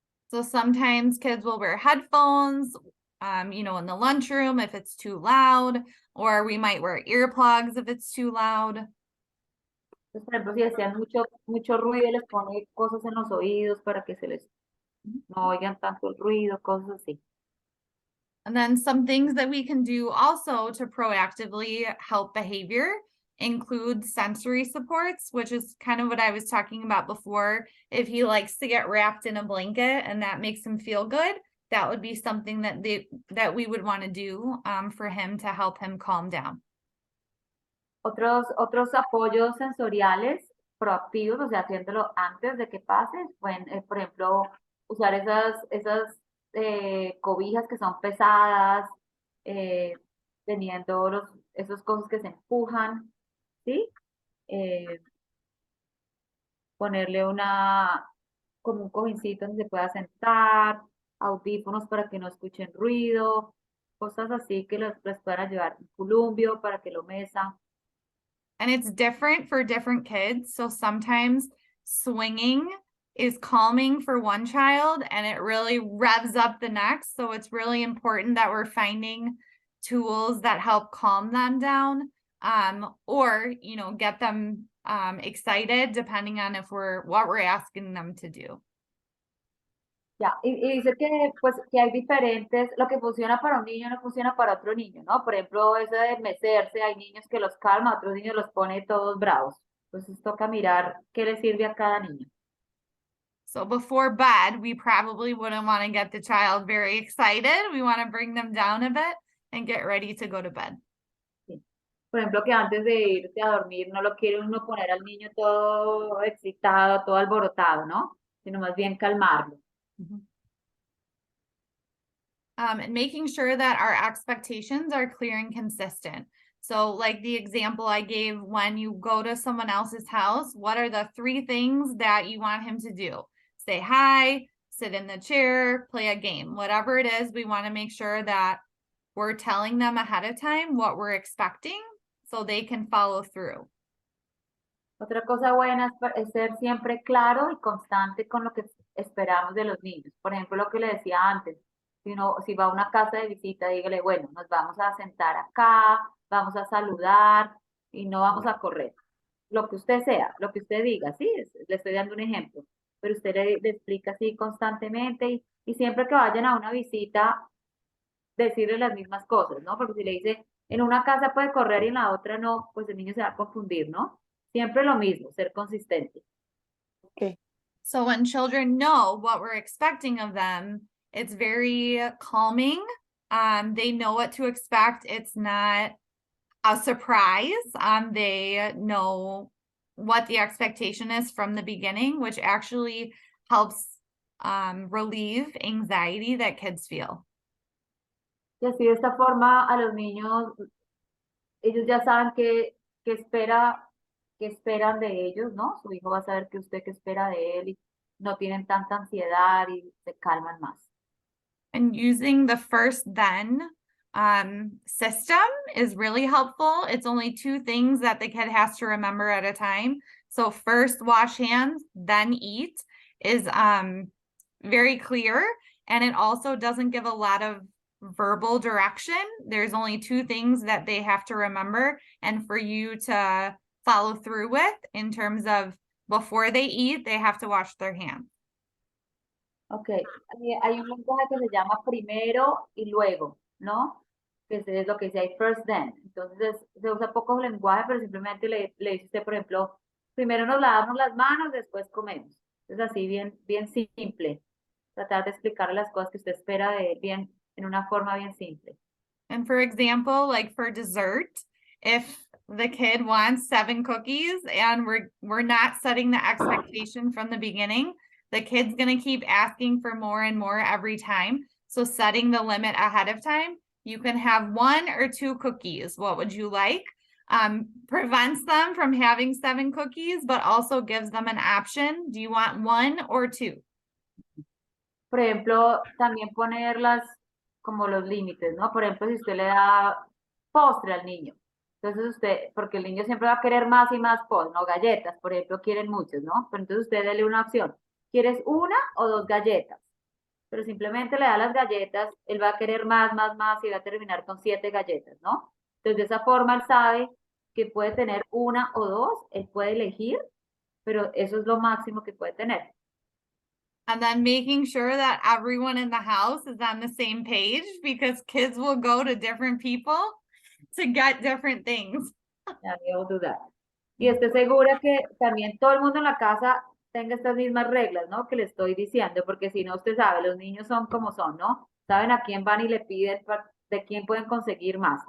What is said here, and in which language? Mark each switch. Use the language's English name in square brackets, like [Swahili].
[English] So sometimes kids will wear headphones, in the lunchroom if it's too loud, or we might wear earplugs if it's too loud. [Spanish] Entonces, por ejemplo, si desean mucho ruido, les pone cosas en los oídos para que no oigan tanto el ruido, cosas así. [English] And then some things that we can do also to proactively help behavior include sensory supports, which is kind of what I was talking about before. If he likes to get wrapped in a blanket and that makes him feel good, that would be something that we would want to do for him to help him calm down. [Spanish] Otros apoyos sensoriales proactivos, o sea, haciéndolo antes de que pase, pueden, por ejemplo, usar esas cobijas que son pesadas, teniendo esos cosas que se empujan, ¿sí? Ponerle como un cojincito donde se pueda sentar, audífonos para que no escuchen ruido, cosas así que les puedan ayudar, un columpio para que lo mesa. [English] And it's different for different kids. So sometimes swinging is calming for one child and it really revs up the next. So it's really important that we're finding tools that help calm them down, or, get them excited depending on what we're asking them to do. [Spanish] Ya, y dice que, pues, que hay diferentes, lo que funciona para un niño no funciona para otro niño, ¿no? Por ejemplo, eso de mecerse, hay niños que los calma, otros niños los pone todos bravos. Entonces toca mirar qué le sirve a cada niño. [English] So before bed, we probably wouldn't want to get the child very excited. We want to bring them down a bit and get ready to go to bed. [Spanish] Sí. Por ejemplo, que antes de irse a dormir no lo quiere uno poner al niño todo excitado, todo alborotado, ¿no? Sino más bien calmarlo. [English] And making sure that our expectations are clear and consistent. So like the example I gave, when you go to someone else's house, what are the 3 things that you want him to do? Say hi, sit in the chair, play a game, whatever it is, we want to make sure that we're telling them ahead of time what we're expecting so they can follow through. [Spanish] Otra cosa buena es ser siempre claro y constante con lo que esperamos de los niños. Por ejemplo, lo que le decía antes, si va a una casa de visita, dígale, bueno, nos vamos a sentar acá, vamos a saludar y no vamos a correr. Lo que usted sea, lo que usted diga, sí, le estoy dando un ejemplo, pero usted le explica así constantemente y siempre que vayan a una visita, decirle las mismas cosas, ¿no? Porque si le dice, en una casa puede correr y en la otra no, pues el niño se va a confundir, ¿no? Siempre lo mismo, ser consistente. [English] Okay. So when children know what we're expecting of them, it's very calming. They know what to expect. It's not a surprise. They know what the expectation is from the beginning, which actually helps relieve anxiety that kids feel. [Spanish] Y así de esta forma a los niños, ellos ya saben qué esperan de ellos, ¿no? Su hijo va a saber qué espera de él y no tienen tanta ansiedad y se calman más. [English] And using the first then system is really helpful. It's only 2 things that the kid has to remember at a time. So first wash hands, then eat is very clear, and it also doesn't give a lot of verbal direction. There's only 2 things that they have to remember and for you to follow through with in terms of before they eat, they have to wash their hands. [Spanish] Ok, hay un lenguaje que se llama primero y luego, ¿no? Que es lo que dice hay first then. Entonces se usa poco lenguaje, pero simplemente le dice usted, por ejemplo, primero nos lavamos las manos, después comemos. Es así, bien simple. Tratar de explicarle las cosas que usted espera de él bien, en una forma bien simple. [English] And for example, like for dessert, if the kid wants 7 cookies and we're not setting the expectation from the beginning, the kid's going to keep asking for more and more every time. So setting the limit ahead of time, you can have 1 or 2 cookies. What would you like? Prevents them from having 7 cookies, but also gives them an option. Do you want 1 or 2? [Spanish] Por ejemplo, también ponerlas como los límites, ¿no? Por ejemplo, si usted le da postre al niño, entonces usted, porque el niño siempre va a querer más y más postre, ¿no? Galletas, por ejemplo, quieren muchos, ¿no? Pero entonces usted dele una opción. ¿Quieres 1 o 2 galletas? Pero simplemente le da las galletas, él va a querer más y va a terminar con 7 galletas, ¿no? Entonces, de esa forma él sabe que puede tener 1 o 2, él puede elegir, pero eso es lo máximo que puede tener. [English] And then making sure that everyone in the house is on the same page, because kids will go to different people to get different things. [Spanish] Ya debo dudar. Y esté segura que también todo el mundo en la casa tenga estas mismas reglas, ¿no? Que le estoy diciendo, porque si no, usted sabe, los niños son como son, ¿no? Saben a quién van y le piden de quién pueden conseguir más.